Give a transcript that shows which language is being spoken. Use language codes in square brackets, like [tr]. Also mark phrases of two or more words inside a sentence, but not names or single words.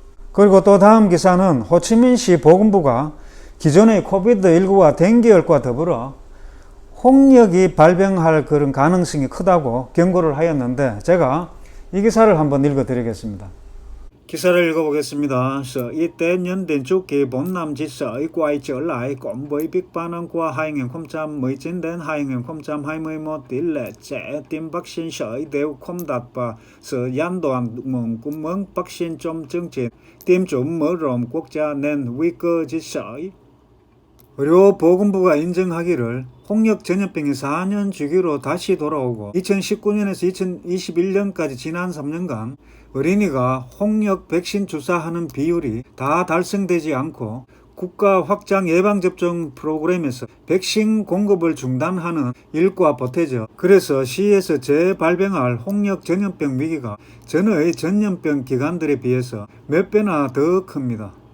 [ko] 그리고 또 다음 기사는 호치민시 보건부가 기존의 코비드19와 댕기열과 더불어 홍역이 발병할 그런 가능성이 크다고 경고를 하였는데, 제가 이 기사를 한번 읽어 드리겠습니다. 기사를 읽어보겠습니다. [vi] Sở Y tế nhận định chu kỳ 4 năm chỉ sởi quay trở lại cộng với việc phản ứng qua 2019 đến 2021 tỷ lệ trẻ tiêm vaccine sởi đều không đạt và sự gián đoạn nguồn cung ứng vaccine trong chương trình tiêm chủng mở rộng quốc gia nên nguy cơ dịch sởi. [ko] 의료보건부가 인정하기를 홍역 전염병이 4년 주기로 다시 돌아오고 2019년에서 2021년까지 지난 3년간 어린이가 홍역 백신 주사하는 비율이 다 달성되지 않고 국가 확장 예방접종 프로그램에서 백신 공급을 중단하는 일과 보태져 그래서 시에서 재발병할 홍역 전염병 위기가 전의 전염병 기관들에 비해서 몇 배나 더 큽니다.